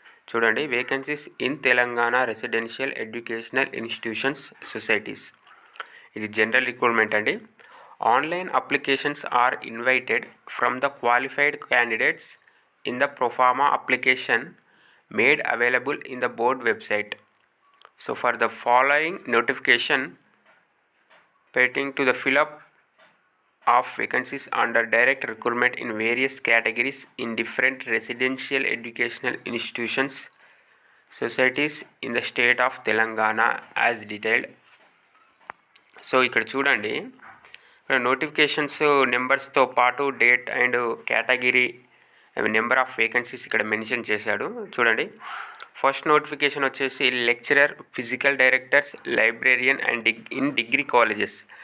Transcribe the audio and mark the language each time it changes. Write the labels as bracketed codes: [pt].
[en] చూడండి, vacancies in Telangana residential educational institutions societies. [te] ఇది general recruitment అండి. [en] Online applications are invited from the qualified candidates in the proforma application made available in the board website. So for the following notification pertaining to the fill-up of vacancies under direct recruitment in various categories in different residential educational institutions, societies in the state of Telangana as detailed. [te] So ఇక్కడ చూడండి, ఇక్కడ notifications నెంబర్స్తో పాటు date and category number of vacancies ఇక్కడ mention చేశాడు. [en] చూడండి, first notification వచ్చేసి lecturer, physical directors, librarian and in degree colleges.